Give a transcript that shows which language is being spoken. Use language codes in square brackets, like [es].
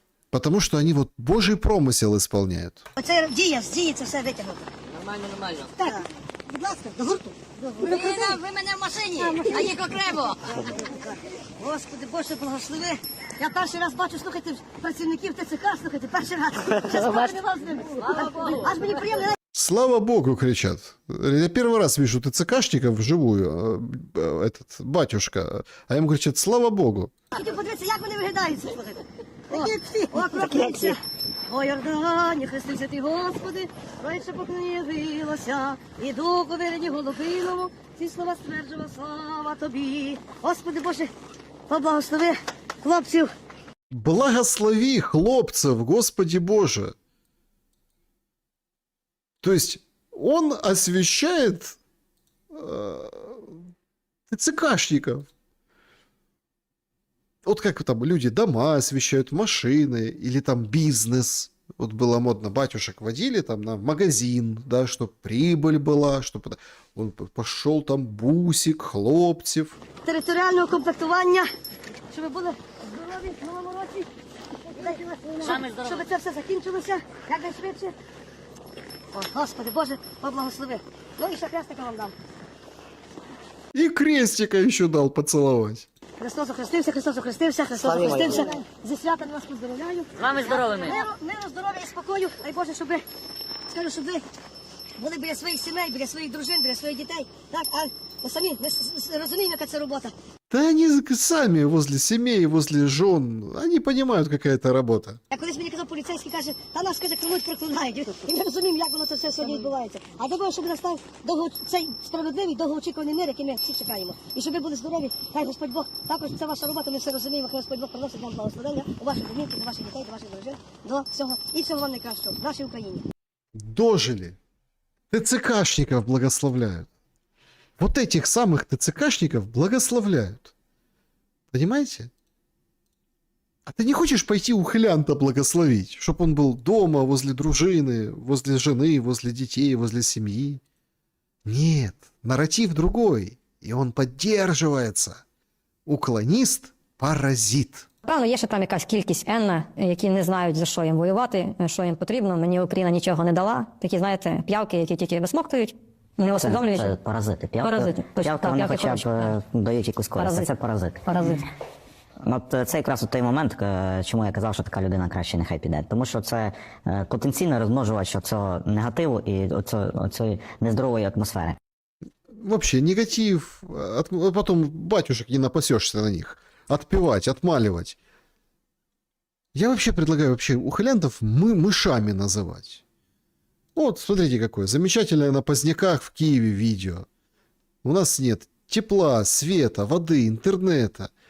[ru] Потому что они вот Божий промысел исполняют. [uk] Оце діє це все витягнути. Нормально. Так, будь ласка, до гурту. Ви мене в машині, а їх окремо. Господи, Боже, благослови. Я перший раз бачу, слухайте, працівників ТЦК, слухайте, перший раз. Зараз не вас з ним. Аж мені приємно. [ru] Слава Богу, кричат. Я первый раз вижу ТЦКшников вживую, этот батюшка, а ему кричат, слава Богу. [uk] Хотів подивитися, як вони виглядають, слухайте. Такі всі, окропляться. О, Йордані, хрестився ти, Господи, райше поклонилося, і духу вирені голубиному, ці слова стверджував, слава тобі. Господи Боже, поблагослови хлопців. [ru] Благослови хлопцев, Господи Боже. То есть он освящает ТЦКшников. Вот как там люди дома освещают, машины или там бизнес. Вот было модно, батюшек водили там на магазин, да, чтобы прибыль была, чтобы он пошел там бусик, хлопцев. [uk] Територіального комплектування, щоб ви були здорові в новому році. Щоб це все закінчилося якнайшвидше. О, Господи Боже, поблагослови. Ну і ще хрестика вам дам. [ru] И крестика еще дал поцеловать. [uk] Христос охрестився, Христос охрестився, Христос охрестився. Зі святом вас поздоровляю. З вами здоровими. Миру, здоров'я і спокою. Дай Боже, щоб ви, скажу, щоб ви були біля своїх сімей, біля своїх дружин, біля своїх дітей. Так, а ми самі ми розуміємо, яка це робота. [ru] Да они сами возле семей, возле жен, они понимают, какая это работа. [uk] Я колись мені казав поліцейський, каже, та нас, каже, кривуть, проклинають. І ми розуміємо, як воно це все сьогодні відбувається. А дай Боже, щоб настав цей справедливий, довгоочікуваний мир, який ми всі чекаємо. І щоб ви були здорові, хай Господь Бог, також це ваша робота, ми все розуміємо, хай Господь Бог приносить нам благословення у ваших домівках, до ваших дітей, до ваших дружин, до всього. І всього вам найкращого в нашій Україні. [ru] Дожили. ТЦКшников благословляют. Вот этих самых ТЦКшников благословляют. Понимаете? А ты не хочешь пойти ухилянта благословить, чтобы он был дома, возле дружины, возле жены, возле детей, возле семьи? Нет, нарратив другой, и он поддерживается. Уклонист – паразит. [uk] Певно, є ще там якась кількість енна, які не знають, за що їм воювати, що їм потрібно. Мені Україна нічого не дала. Такі, знаєте, п'явки, які тільки висмоктують, не усвідомлюють. Це паразити. Паразити. Точно, П'явки, так, вони п'явки хоча б дають якусь користь. Це паразит. Паразит. От це якраз той момент, чому я казав, що така людина краще нехай піде. Тому що це потенційний розмножувач цього негативу і цієї нездорової атмосфери. [ru] Вообще негатив, потом батюшек не напасешься на них. Отпевать, отмаливать. Я вообще предлагаю вообще ухилянтов мышами называть. Вот, смотрите какое. Замечательное на поздняках в Киеве видео. У нас нет тепла, света, воды, интернета.